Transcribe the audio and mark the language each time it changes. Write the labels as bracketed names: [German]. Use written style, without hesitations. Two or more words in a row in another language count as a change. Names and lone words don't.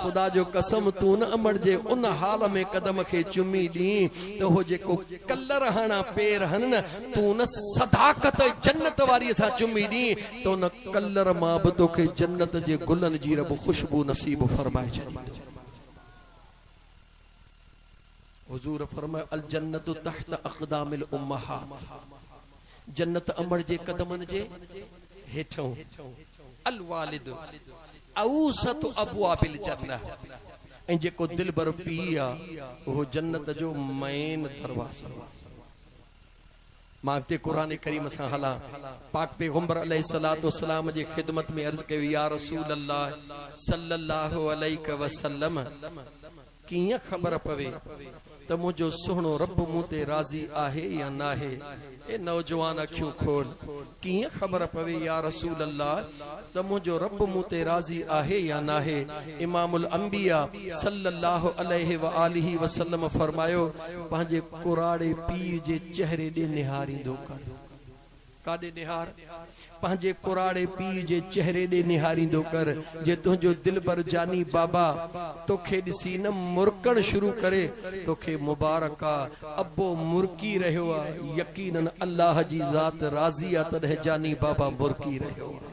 [Sindhi] ख़ुदा जो कसम तूं न अमड़ जे उन हाल में कदम खे चुमी ॾी त हो जेको कलर हणा पेर हन न, तूं न सदाकत जन्नत वारीअ सां चुमी ॾी त उन कलर मां बि तोखे जन्नत जे गुलनि जी रब ख़ुशबू नसीब फरमाए छॾींदो। हुज़ूर फरमायो [Arabic] الجنة تحت أقدام الأمهات, [Sindhi] जन्नत अमड़ जे कदमनि जे हेठों। [Arabic] الوالد أوسط أبواب الجنة, [Sindhi] ऐं जेको दिलबर पी आहे उहो जन्नत जो मेन दरवाज़ो। मां अॻिते क़ुरान करीम सां हलां, पाक पैगंबर [Arabic] عليه الصلاة والسلام [Sindhi] जी ख़िदमत में अर्ज़ कयो, [Arabic] يا رسول الله صلى الله عليه وسلم, [Sindhi] कीअं ख़बर पवे त मुंहिंजो सुहिणो रब मूं ते राज़ी आहे या न आहे। ए नौजवान अखियूं खोल, कीअं ख़बर पवे [Arabic] يا رسول الله [Sindhi] त मुंहिंजो रब मूं ते राज़ी आहे या न आहे। [Arabic] إمام الأنبياء صلى الله عليه وآله وسلم [Sindhi] फरमायो, पंहिंजे कुराड़े पीउ जे चेहरे ॾे निहारींदो कर। काॾे निहार? पंहिंजे कुराड़े पीउ जे चेहरे ॾे निहारींदो कर। जे तुंहिंजो दिलबर जानी बाबा तोखे ॾिसी न मुरकण शुरू करे, तोखे मुबारक आहे, अबो मुरकी रहियो आहे, यकीनन अल्लाह जी ज़ात राज़ी आहे तॾहिं जानी बाबा मुरकी रहियो आहे।